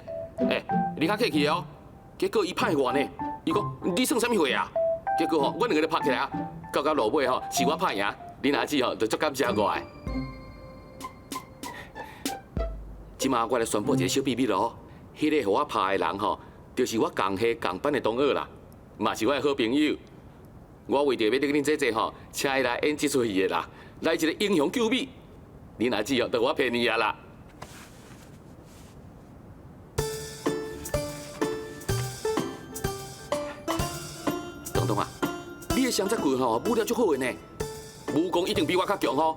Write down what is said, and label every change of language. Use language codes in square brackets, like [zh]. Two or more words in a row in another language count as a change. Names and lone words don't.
[nan] 你较客气哦。结果伊歹我呢，伊讲你算啥物货啊？结果吼，阮两个咧拍起来啊，到落尾吼是我歹赢，恁阿姊吼就足感谢我的。即马我来宣布一个小秘密咯，迄个互我拍的人吼，就是我共系共班的同学啦，嘛是我的好朋友。我为着要得恁姐姐吼，请伊来演这出戏的啦，来一个英雄救美，恁阿姊吼就我骗你啊啦。东东啊，你的双截棍吼武了足好的呢，武功一定比我较强吼。